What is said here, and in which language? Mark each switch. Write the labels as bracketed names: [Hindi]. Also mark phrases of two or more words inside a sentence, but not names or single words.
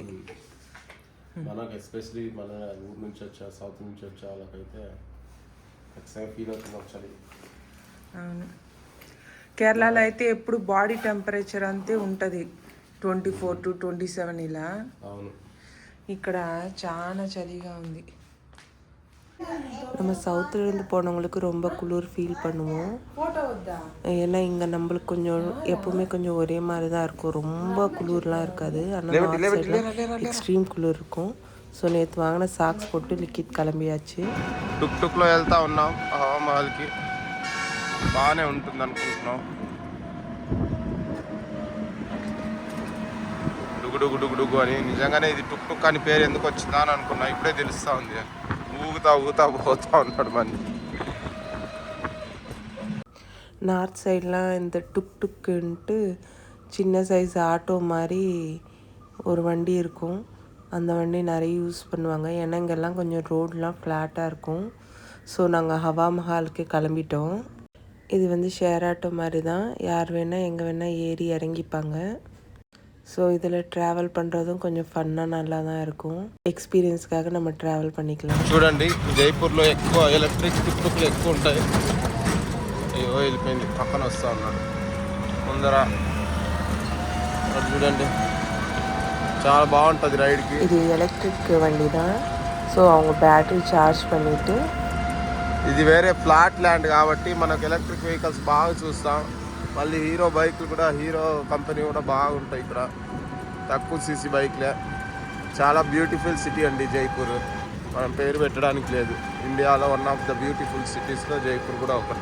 [Telugu] మనకు ఎస్పెషలీ మన ఊరు నుంచి వచ్చా, సౌత్ నుంచి వచ్చా వాళ్ళకైతే ఖచ్చితంగా ఫీల్ అవుతుంది చలి. అవును, కేరళలో అయితే ఎప్పుడు [English] body temperature [Telugu] అంతే ఉంటుంది, 24 to 27 ఇలా. అవును, ఇక్కడ చాలా చలిగా ఉంది. [Tamil] நம்ம சவுத்துலேருந்து போனவங்களுக்கு ரொம்ப குளிர் ஃபீல் பண்ணுவோம். ஏன்னா இங்கே நம்மளுக்கு கொஞ்சம் எப்போவுமே கொஞ்சம் ஒரே மாதிரி தான் இருக்கும், ரொம்ப குளிர்லாம் இருக்காது. ஆனால் எக்ஸ்ட்ரீம் குளிர் இருக்கும். ஸோ நேற்று வாங்கின சாக்ஸ் போட்டு லிக்கிட் கிளம்பியாச்சு. [Telugu] టుక్లో వెళ్తా ఉన్నాం హవామహల్కి. బాగానే ఉంటుంది అనుకుంటున్నాం. డుగు అని నిజంగానే ఇది టుక్ అని పేరు ఎందుకు వచ్చిందా అని అనుకున్నా, ఇప్పుడే తెలుస్తూ ఉంది. ఊగుతా పోతా ఉన్నాడు మంది. [English] north sidelam [Tamil] இந்த டுக்குன்ட்டு சின்ன சைஸ் ஆட்டோ மாதிரி ஒரு வண்டி இருக்கும். அந்த வண்டி நிறைய யூஸ் பண்ணுவாங்க. ஏன்னா இங்கெல்லாம் கொஞ்சம் ரோடெலாம் ஃப்ளாட்டாக இருக்கும். ஸோ நாங்கள் ஹவா மஹாலுக்கு கிளம்பிட்டோம். இது [English] share auto [Tamil] மாதிரி தான், யார் வேணால் எங்கே வேணால் ஏறி இறங்கிப்பாங்க. ஸோ இதில் ட்ராவல் பண்ணுறதும் கொஞ்சம் ஃபன்னாக நல்லா தான் இருக்கும். எக்ஸ்பீரியன்ஸ்க்காக நம்ம ட்ராவல் பண்ணிக்கலாம். [Telugu] చూడండి జైపూర్లో ఎక్కువ [English] electric tuktuks [Telugu] ఎక్కువ ఉంటాయి. అయ్యో వెళ్ళిపోయింది, పక్కన వస్తూ ఉన్నాడు ముందర. చూడండి చాలా బాగుంటుంది రైడ్కి. ఇది ఎలక్ట్రిక్ [Tamil] வண்டி தான். ஸோ அவங்க [English] battery charge [Tamil] பண்ணிவிட்டு, [Telugu] ఇది వేరే [English] flat land [Telugu] కాబట్టి మనకు [English] electric vehicles [Telugu] బాగా చూస్తాం. మళ్ళీ హీరో బైక్లు కూడా, హీరో కంపెనీ కూడా బాగుంటాయి ఇక్కడ. తక్కువ సీసీ బైక్లే. చాలా [English] beautiful city [Telugu] అండి జైపూర్. మనం పేరు పెట్టడానికి లేదు. ఇండియాలో [English] one of the beautiful cities [Telugu] జైపూర్ కూడా ఒకటి.